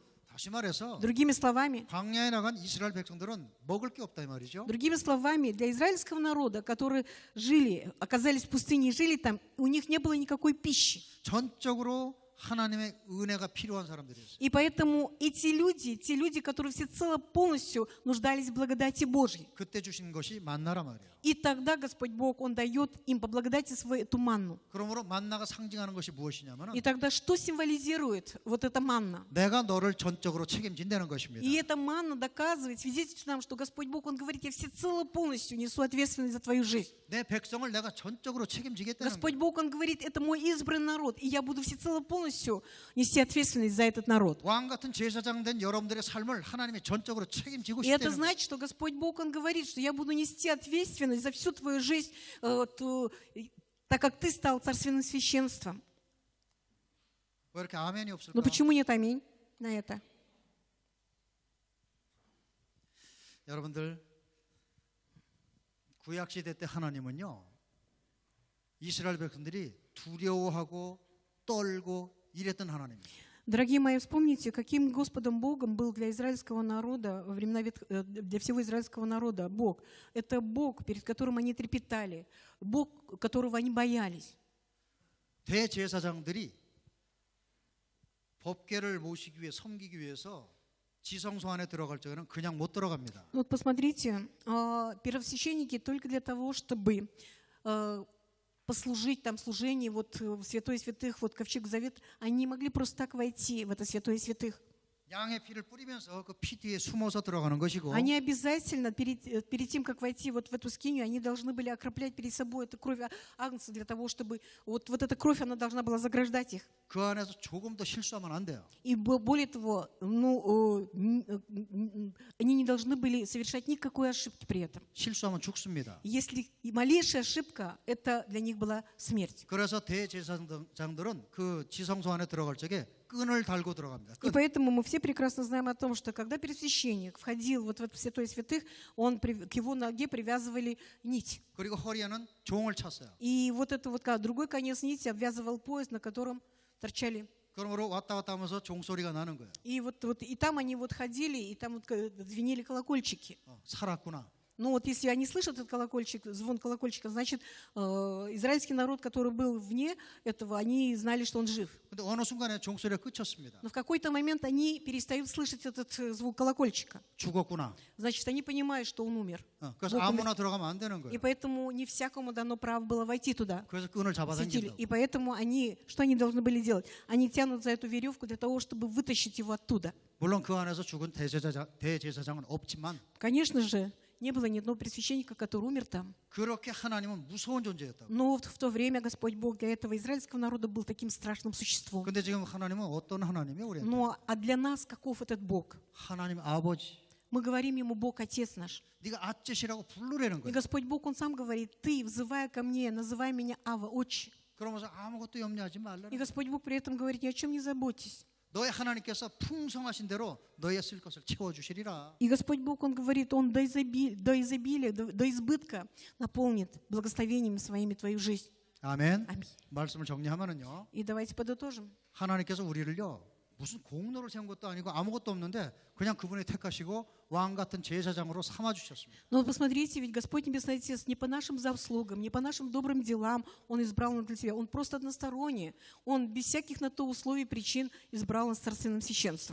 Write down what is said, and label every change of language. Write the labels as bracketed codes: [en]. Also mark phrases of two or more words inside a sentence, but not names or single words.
[ko] 다시 말해서 [ru] Другими словами, [ko] 광야에 나간 이스라엘 백성들은 먹을 게 없다 이 말이죠. [ru] Другими словами, для израильского народа, которые оказались в пустыне и жили там, у них не было никакой пищи. [ko] 전적으로 하나님의 은혜가 필요한 사람들이었어요. [ru] И поэтому эти люди, те люди, которые всецело полностью нуждались в благодати Божьей. [ko] 그때 주신 것이 만나라 말이에요. [ru] И тогда Господь Бог, Он дает им по благодати своей эту манну. [ko] 그러므로 만나가 상징하는 것이 무엇이냐면은 [ru] И тогда что символизирует вот эта манна? [ko] 내가 너를 전적으로 책임진다는 것입니다. [ru] И эта манна доказывает, свидетельствует нам, что Господь Бог, Он говорит, я всецело полностью несу ответственность за твою жизнь. [ko] 내 백성을 내가 전적으로 책임지겠다는 [ru] Господь [ko] 거예요. [ru] Бог, Он говорит, это мой избранный народ, и я буду всецело полностью нести ответственность за этот народ. [ko] 왕 같은 제사장 된 여러분들의 삶을 하나님이 전적으로 책임지고 [ru] И это [ko] 싶다는 거예요. [ru] значит, что Господь Бог, Он говорит, что я буду нести ответственность за всю твою жизнь, так как ты стал царственным священством. [ko] 왜 이렇게 아멘이 없을까? [ru] Но почему нет аминь на это? [ko] 여러분들 구약 시대 때 하나님은요 이스라엘 백성들이 두려워하고 떨고 이랬던 하나님이에요. [ru] Дорогие мои, вспомните, каким Господом Богом был для израильского народа, во времена для всего израильского народа Бог. Это Бог, перед которым они трепетали, Бог, которого они боялись. [ko] 대제사장들이 법궤를 모시기 위해 섬기기 위해서 지성소 안에 들어갈 적에는 그냥 못 들어갑니다. [ru] Вот посмотрите, первосвященники только для того, чтобы послужить там служение вот в Святое Святых, вот Ковчег Завет, они не могли просто так войти в это Святое Святых. [ko] 양의 피를 뿌리면서 그 피 뒤에 숨어서 들어가는 것이고 [ru] Они обязательно перед тем, как войти вот в эту скинию, они должны были окроплять перед собой эту кровь агнца для того, чтобы вот эта кровь, она должна была заграждать их. [ko] 그 안에서 조금 더 실수하면 안 돼요. [ru] И более того, они не должны были совершать никакой ошибки при этом. [ko] 실수하면 죽습니다. [ru] Если и малейшая ошибка, это для них была смерть. [ko] 그래서 대제사장들은 그 지성소 안에 들어갈 적에 끈을 달고 들어갑니다. [ru] И [ko] 끈. [ru] поэтому мы все прекрасно знаем о том, что когда первосвященник входил вот в это Святое Святых, к его ноге привязывали нить. [ko] 그리고 허리에는 종을 찼어요. [ru] И вот это вот другой конец нити обвязывал пояс, на котором торчали. [ko] 그러므로 왔다 갔다 하면서 종소리가 나는 거예요. [ru] И вот и там они вот ходили, и там вот звенели колокольчики. [ko] 살았구나. [ru] Ну вот если они слышат этот колокольчик, звон колокольчика, значит, израильский народ, который был вне этого, они знали, что он жив. [ko] 근데 어느 순간에 종소리가 그쳤습니다. [ru] Но в какой-то момент они перестают слышать этот звук колокольчика. [ko] 죽었구나. [ru] Значит, они понимают, что он умер. [ko] 그래서 아무나 들어가면 안 되는 [ru] И [ko] 거예요. [ru] поэтому не всякому дано право было войти туда. [ko] 그래서 끈을 [ru] Святили. [ko] 잡아당긴다고. [ru] И поэтому что они должны были делать? Они тянут за эту веревку для того, чтобы вытащить его оттуда. [ko] 물론 그 안에서 죽은 대제사장은 없지만 [ru] Конечно же, не было ни одного пресвященника, который умер там. [ko] 그렇게 하나님은 무서운 존재였다고. [ru] Но в то время Господь Бог для этого израильского народа был таким страшным существом. [ko] 근데 지금 하나님은 어떤 하나님이에요, 우리한테? [ru] А для нас каков этот Бог? [ko] 하나님 아버지. [ru] Мы говорим ему: Бог, Отец наш. [ko] 네가 아째시라고 부르라는 [ru] И [ko] 거예요. [ru] Господь Бог, Он сам говорит: ты, взывая ко мне, называй меня Ава, Отче. [ko] 그러면서 아무것도 염려하지 말라는 [ru] И [ko] 거예요. [ru] Господь Бог при этом говорит: ни о чем не заботьтесь. [ko] 너의 하나님께서 풍성하신 대로 너희의 쓸 것을 채워주시리라. [ru] И Господь Бог, Он говорит, Он до изобилия, до избытка наполнит благословениями своими твою жизнь. [ko] 아멘. [ru] Аминь. [ko] 말씀을 정리하면은요. [ru] И давайте подытожим. [ko] 하나님께서 우리를요. 무슨 공로를 세운 것도 아니고 아무것도 없는데 그냥 그분이 택하시고 왕 같은 제사장으로 삼아 주셨습니다. [ru] Но посмотрите, ведь Господь Небесный Отец не по нашим заслугам, не по нашим добрым делам Он избрал нас для себя. Он просто односторонний. Он без всяких на то условий, причин избрал нас царственным священством.